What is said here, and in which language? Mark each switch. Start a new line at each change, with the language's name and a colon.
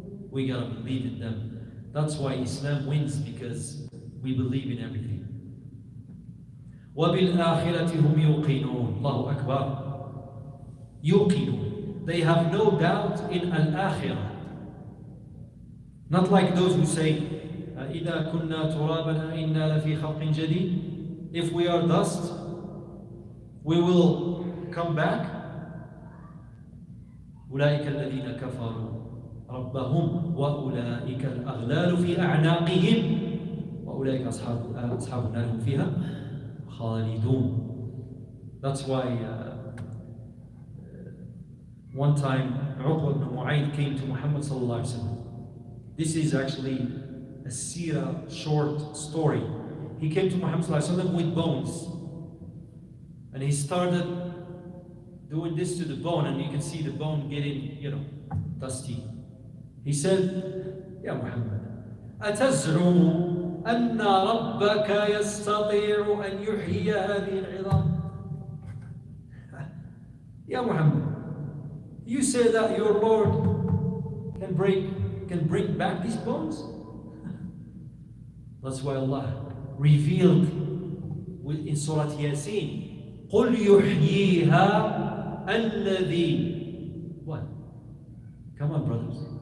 English: We gotta believe in them. That's why Islam wins, because we believe in everything.
Arabic: وَبِالْآخِرَةِ هُمْ يُوقِنُونَ. Allahu Akbar. يُوقِنُونَ.
English: They have no doubt in al-akhirah. Not like those who say,
Arabic: إِذَا كُنَّا تُرَابًا أَإِنَّا لَفِي خَلْقٍ جَدِيدٍ.
English: If we are dust, we will come back.
Arabic: أُولَٰئِكَ الَّذِينَ كَفَرُوا رَبَّهُمْ وَأُولَٰئِكَ الْأَغْلَالُ فِي أَعْنَاقِهِمْ وَأُولَٰئِكَ أَصْحَابُ النَّارِ هُمْ فِيهَا خَالِدُونَ.
English: That's why one time Uqba ibn Mu'ayth came to Muhammad sallallahu alaihi wasallam. This is actually a seerah short story. He came to Muhammad sallallahu alaihi wasallam with bones, and he started doing this to the bone, and you can see the bone getting, dusty. He said,
Arabic: "Ya Muhammad, أتزعم أن ربك يستطيع أن يحيي هذه العظام?"
English: Ya Muhammad, you say that your Lord can bring back these bones? That's why Allah revealed in Surah Yasin.
Arabic: قُلْ يُحْيِيهَا الَّذِي.
English: What? Come on, brothers.